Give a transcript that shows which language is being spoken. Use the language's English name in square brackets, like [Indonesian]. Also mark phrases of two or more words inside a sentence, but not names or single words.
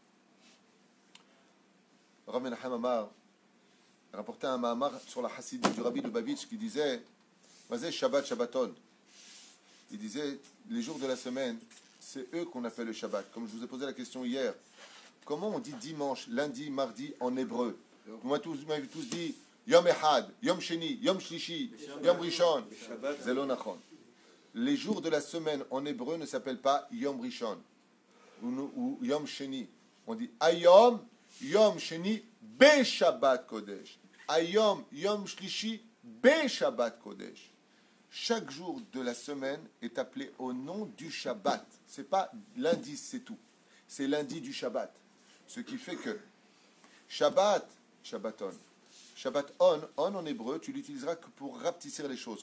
[French] Rav Menachem Amar rapportait un Mahamar sur la Hasidim du Rabbi Lubavitch qui disait [Hebrew] מהו שבת שבתון. [French] Il disait les jours de la semaine, c'est eux qu'on appelle le Shabbat. Comme je vous ai posé la question hier, comment on dit dimanche, lundi, mardi en hébreu? Vous m'avez tous dit [Hebrew] יום אחד, יום שני, יום שלישי, יום ראשון. זה לא נכון. [French] Les jours de la semaine en hébreu ne s'appellent pas [Hebrew] יום ראשון [French] ou [Hebrew] יום שני. היום יום שני בשבת קודש. היום יום שלישי בשבת קודש. [French] Chaque jour de la semaine est appelé au nom du Shabbat. C'est pas lundi, c'est tout. C'est lundi du Shabbat. Ce qui fait que [Hebrew] שבת, שבתון. [French] Shabbat on en hébreu, tu l'utiliseras que pour rapetisser les choses.